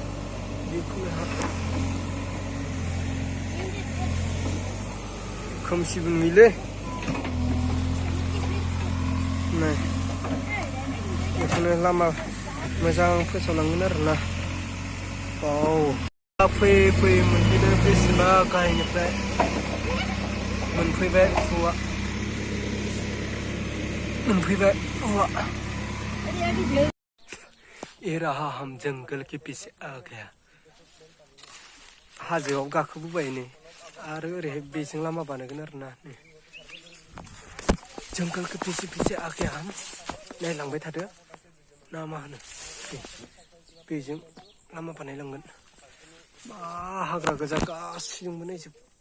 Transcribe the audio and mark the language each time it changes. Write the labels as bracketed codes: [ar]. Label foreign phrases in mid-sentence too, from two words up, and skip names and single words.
[brx] खोमसिबो नुयोलै नाय बेखौनो लामा मोजां फोसावलांगोन आरोना फैयै मोनफैदों बेसेबा गाहायनिफ्राय मोनफैबाय हौवा [hi] ये रहा हम जंगल के पीछे आ गया [brx] हाजोआव गाखोबोबाय नै आरो ओरैहाय बेजों लामा बानायगोन आरोना [hi] जंगल के पीछे आ गया हम [brx] नायलांबाय थादो ना मा होनो बेजों लामा बानायलांगोन मा हाग्रा गोजा गासैजोंबो नायजोब